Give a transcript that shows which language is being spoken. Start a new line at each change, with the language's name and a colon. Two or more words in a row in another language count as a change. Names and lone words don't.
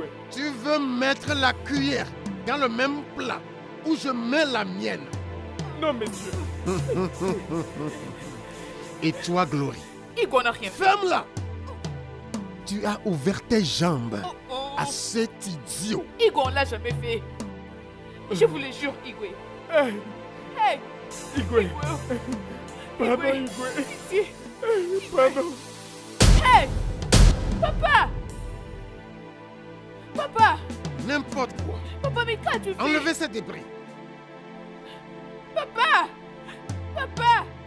French: Tu veux mettre la cuillère dans le même plat où je mets la mienne? Non, monsieur. Et toi, Glory, Igwe n'a rien fait. ferme-la! Tu as ouvert tes jambes Oh. à cet idiot. Igwe, on l'a jamais fait. Je vous le jure, Igwe. Hey, Hey. Igwe. Igwe. Pardon, Igwe. Igwe. Ici. Pardon. Hey. Papa. Papa. N'importe quoi. Papa, mais qu'as-tu fait? Enlevez ces débris. Papa. Papa.